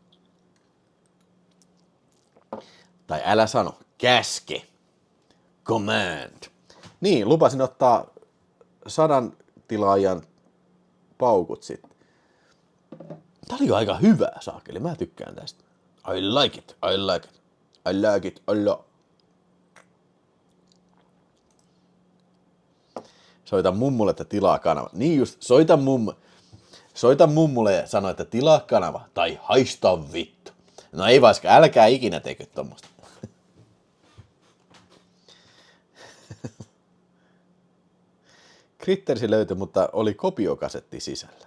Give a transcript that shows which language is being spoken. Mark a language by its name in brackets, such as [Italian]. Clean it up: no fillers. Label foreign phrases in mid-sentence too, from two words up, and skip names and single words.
[Finnish] Tai älä sano, käske. Command. Niin, lupasin ottaa 100 tilaajan paukut sitten. Tää oli aika hyvää, saakeli. Mä tykkään tästä. [English] I like it, I like it. I like it a lot. [Finnish] Soita mummulle, että tilaa kanava. Niin just, soita mummulle ja sano, että tilaa kanava. Tai haista vittu. No ei vaiska, älkää ikinä tekö tommoista. Crittersi löytyi, mutta oli kopiokasetti sisällä.